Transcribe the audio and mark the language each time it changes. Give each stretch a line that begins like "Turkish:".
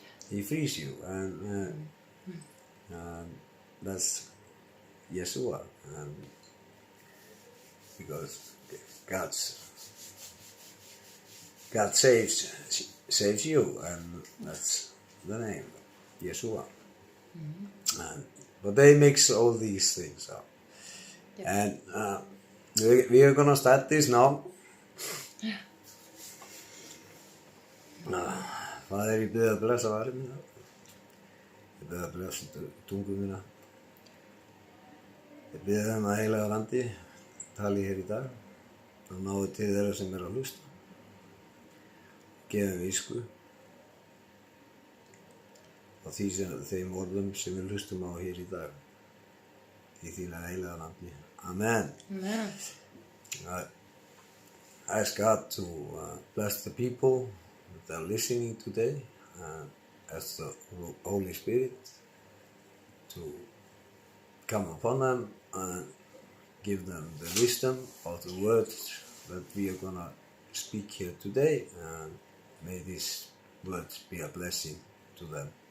English: He frees you, and that's Yeshua, because God saves you, and that's the name, Yeshua. But they mix all these things up. Yeah. And we are gonna start this now.
Icelandic: Faðir, ég bið að blessa varir mína. Ég bið að blessa tungu mína. Ég bið að heilaga andi tali hér í dag og náðu til þeirra sem að hlusta. Gefum visku á þeim orðum sem við hlustum á hér í dag. Í þína heilaga andi. Amen. Amen.
English: I ask God to bless the people that are listening today, ask the Holy Spirit to come upon them and give them the wisdom of the words that we are going to speak here today, and may these words be a blessing to them.